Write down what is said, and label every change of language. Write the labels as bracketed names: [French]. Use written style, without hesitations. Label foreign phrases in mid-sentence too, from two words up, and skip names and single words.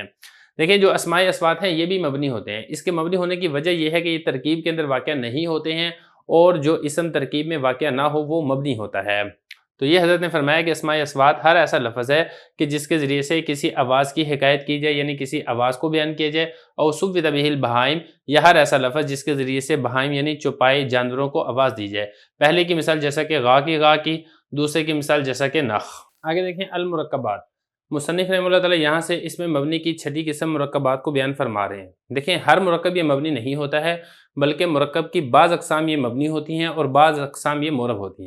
[Urdu] دیکھیں، جو اسماء اصوات ہیں یہ بھی مبنی ہوتے ہیں۔ اس کے مبنی ہونے کی وجہ یہ ہے کہ یہ ترکیب کے اندر واقع نہیں ہوتے ہیں، اور جو اسم ترکیب میں واقع نہ ہو وہ مبنی ہوتا ہے۔ تو یہ حضرت نے فرمایا کہ اسماء اصوات ہر ایسا لفظ ہے کہ جس کے ذریعے سے کسی آواز کی حکایت کی جائے یعنی کسی آواز کو بیان کیا جائے، اور [Arabic] صوت به البہائم، [Urdu] یا ہر ایسا لفظ جس کے ذریعے سے بہائم یعنی چوپائے جانوروں کو آواز دی جائے۔ پہلے کی مثال جیسا کہ غا کی، دوسرے کی مثال جیسا کہ نخ۔ آگے دیکھیں المرکبات۔ مصنف رحمہ اللہ تعالی یہاں سے اس میں مبنی کی چھٹی قسم مرکبات کو بیان فرما رہے ہیں۔ دیکھیں، ہر مرکب یہ مبنی نہیں ہوتا ہے، بلکہ مرکب کی بعض اقسام یہ مبنی ہوتی ہیں اور بعض اقسام یہ معرب ہوتی ہیں۔